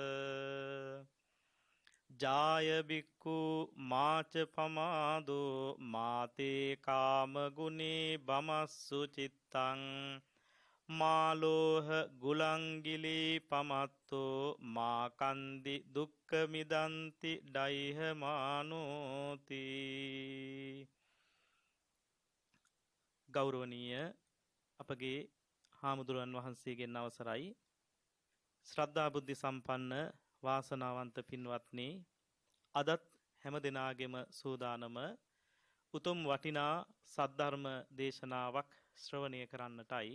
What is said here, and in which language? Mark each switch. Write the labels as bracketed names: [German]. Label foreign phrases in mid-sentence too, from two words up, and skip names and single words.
[Pali] ජාය බික්ඛු මාච පමාදෝ මාතේ කාම ගුනේ බමස්සු චිත්තං මාලෝහ ගුලංගිලී පමත්තෝ මා කන්දි දුක්ඛ මිදන්ති ඩයිහ මානෝති. [Sinhala] ගෞරවනීය අපගේ හාමුදුරන් වහන්සේගෙන් අවසරයි. ශ්‍රද්ධා බුද්ධි සම්පන්න වාසනාවන්ත පින්වත්නි, අදත් හැම දිනාගෙම සූදානම උතුම් වටිනා සද්ධර්ම දේශනාවක් ශ්‍රවණය කරන්නටයි.